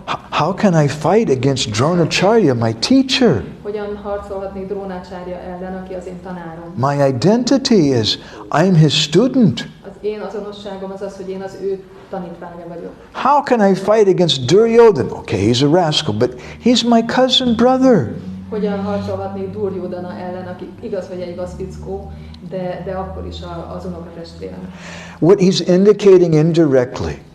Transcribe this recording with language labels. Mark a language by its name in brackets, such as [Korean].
[English] How can I fight against Dronacharya, my teacher? [Hungarian] Hogyan harcolhatnék Dronacharya ellen, aki az én tanárom? [English] My identity is I'm his student. [Hungarian] Az én azonosságom az, hogy én az ő tanítványa vagyok. [English] How can I fight against Duryodhana? Okay, he's a rascal, but he's my cousin brother. [Hungarian] Hogyan harcolhatnék Duryodhana ellen, aki igaz, hogy egy gazfickó, de akkor is az unokatestvérem. [English] What he's indicating indirectly